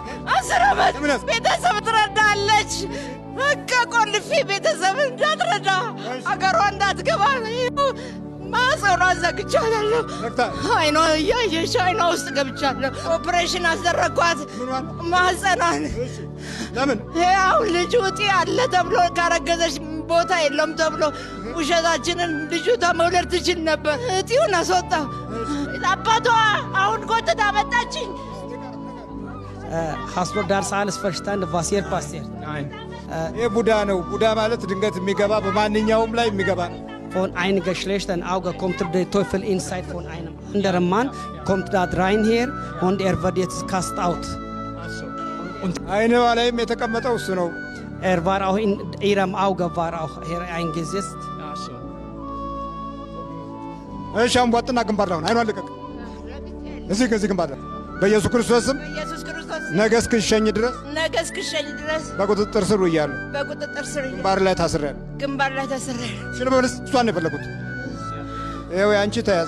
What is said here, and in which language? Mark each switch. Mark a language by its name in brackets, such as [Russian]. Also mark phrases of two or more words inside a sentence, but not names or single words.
[Amharic] 10 ዓመት። ቤተሰብ ትረዳለች። በቃ ቆልፌ ቤተሰብ እንዳትረዳ አገሯ እንዳትገባ ማሰሯ ዘግቻለሁ። አይኗ እያየሽ አይኗ ውስጥ ገብቻለሁ። ኦፕሬሽን አስደረኳት ማህፀኗን። ለምን? ያው ልጁ እጢ አለ ተብሎ ካረገዘች ቦታ የለም ተብሎ ውሸታችንን ልጁ መውለድ ትችል ነበር። እጢውን አስወጣው። አባቷ አሁን ጎትታ መጣችኝ። [German] Hast du das alles verstanden, was hier passiert? Nein. [Amharic] ቡዳ ነው። ቡዳ ማለት ድንገት የሚገባ በማንኛውም ላይ የሚገባ ነው። [German] Von einem geschlechten Auge kommt der Teufel inside von einem anderen Mann, kommt da rein hier und wird jetzt [English] cast out. [Amharic] አይኗ ላይም የተቀመጠው እሱ ነው። [German] War auch in ihrem Auge war auch hier eingesetzt. [Amharic] እሺ አንቧጥና ግንባር ላይ አይኗን ልቀቅ። እዚህ ግንባር ላይ በኢየሱስ ክርስቶስ ስም ነገ እስክሸኝ ድረስ በቁጥጥር ስር እያሉ ግንባር ላይ ታስሬያለሁ። ሽልበልስ እሷን ነው የፈለጉት። ይኸው ያንቺ ተያዝ።